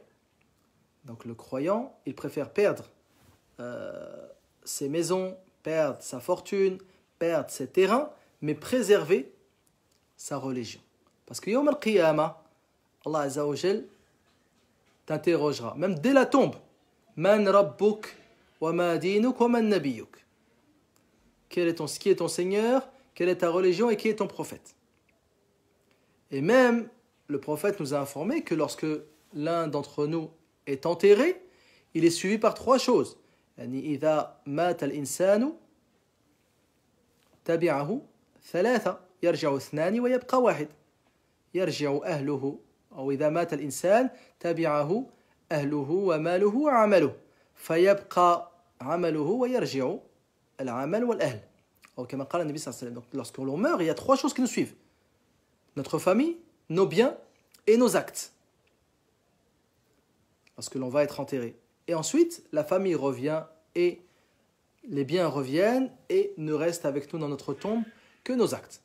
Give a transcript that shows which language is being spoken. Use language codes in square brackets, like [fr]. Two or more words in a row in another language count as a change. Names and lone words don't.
[fr] Donc le croyant, il préfère perdre ses maisons, perdre sa fortune, perdre ses terrains, mais préserver sa religion. Parce que [ar] يوم القيامة, الله عز وجل [fr] t'interrogera, même dès la tombe, [ar] من ربك وما دينك ومن نبيك. [fr] Qui est ton Seigneur, quelle est ta religion et qui est ton prophète. Et même, le prophète nous a informé que lorsque l'un d'entre nous est enterré, il est suivi par trois choses. [ar] يعني إذا مات الإنسان تبعه ثلاثة يرجع اثنان ويبقى واحد يرجع أهله أو إذا مات الإنسان تبعه أهله وماله وعمله فيبقى عمله ويرجع العمل والأهل أو كما قال النبي صلى الله عليه وسلم. [fr] Donc, lorsque l'on meurt, il y a trois choses qui nous suivent: notre famille, nos biens et nos actes. Lorsque l'on va être enterré. Et ensuite, la famille revient et les biens reviennent et ne restent avec nous dans notre tombe que nos actes.